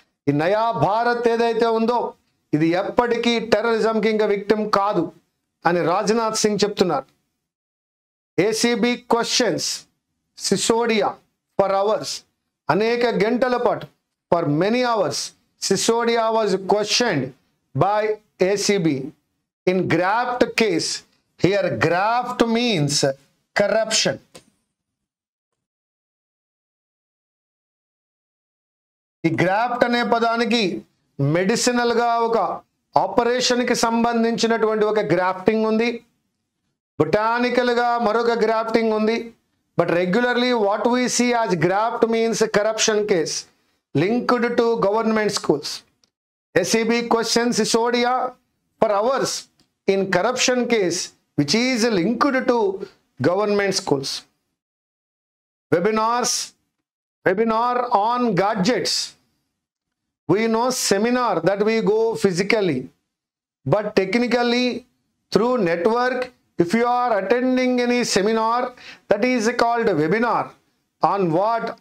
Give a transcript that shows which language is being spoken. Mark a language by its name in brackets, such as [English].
[Telugu] ఈ నయా భారత్ ఏదైతే ఉందో ఇది ఎప్పటికీ టెర్రరిజంకి ఇంకా విక్టిమ్ కాదు అని రాజ్నాథ్ సింగ్ చెప్తున్నారు. [English] ACB questions Sisodia for hours. [Telugu] అనేక గంటల పాటు, [English] For many hours, Sisodia was questioned by ACB in graft case. Here graft means corruption. [Telugu] ఈ గ్రాఫ్ట్ అనే పదానికి మెడిసినల్ గా ఒక ఆపరేషన్ కి సంబంధించినటువంటి ఒక గ్రాఫ్టింగ్ ఉంది, బొటానికల్ గా మరొక గ్రాఫ్టింగ్ ఉంది. [English] But regularly what we see as graft means corruption case linked to government schools. SCB questions Sisodia for hours in corruption case which is linked to government schools. Webinar on gadgets. We know seminar that we go physically, but technically through network, if you are attending any seminar, that is called a webinar. On what?